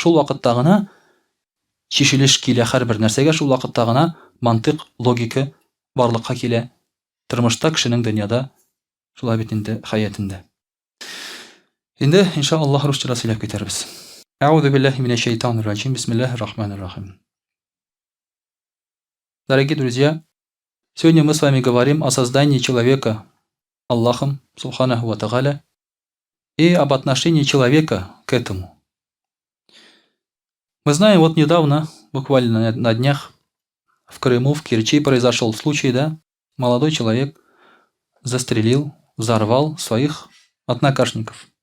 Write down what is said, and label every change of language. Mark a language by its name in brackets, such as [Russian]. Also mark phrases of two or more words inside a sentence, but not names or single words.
[Tatar] Шул вакытта гына чишелеш килә һәрбер нәрсәгә, шул вакытта гына мантык, логика барлыкка килә. Тормышта кешенең дөньяда шулай бит инде хаятында. Инде иншаллаһ русча сөйләп китәрбез. [Arabic] أعوذ بالله من الشيطان الرجيم. بسم الله الرحمن الرحيم. [Russian] Дорогие друзья, сегодня мы с вами говорим о создании человека Аллахом [Arabic] سبحانه وتعالى [Russian] и об отношении человека к этому. Мы знаем, вот недавно, буквально на днях, в Крыму, в Керчи произошел случай, да, молодой человек застрелил, взорвал своих однокашников.